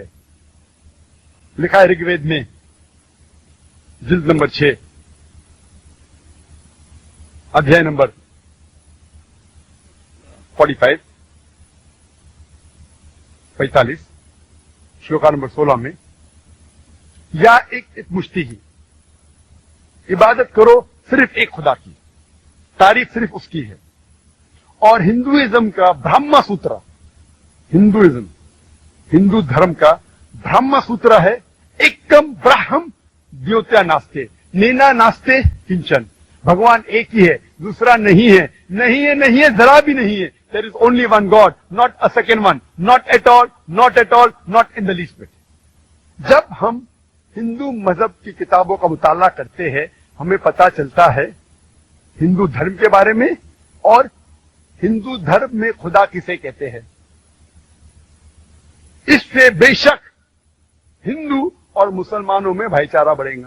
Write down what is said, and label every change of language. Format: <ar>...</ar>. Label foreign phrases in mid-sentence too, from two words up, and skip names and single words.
<ur>لکھا ہے رگ وید میں جلد نمبر 6 ادھیائے نمبر 45 شلوکا نمبر 16 میں،</ur> <sa>या एक मश्ती ही,</sa> <ur>عبادت کرو صرف ایک خدا کی، تعریف صرف اس کی ہے۔ اور ہندوازم کا برہما سوترا، ہندو دھرم کا برہما سوترا ہے</ur> <sa>एकम् ब्रह्म द्वितीय नास्ते नेना नास्ते किंचन,</sa> <ur>بھگوان ایک ہی ہے، دوسرا نہیں ہے، نہیں ہے، نہیں ہے، ذرا بھی نہیں ہے۔</ur> <en>There is only one God, not a second one, not at all, not at all, not in the least bit.</en> <ur>جب ہم ہندو مذہب کی کتابوں کا مطالعہ کرتے ہیں ہمیں پتا چلتا ہے ہندو دھرم کے بارے میں، اور ہندو دھرم میں خدا کسے کہتے ہیں۔ اس سے بے شک ہندو اور مسلمانوں میں بھائی چارہ بڑھے گا۔</ur>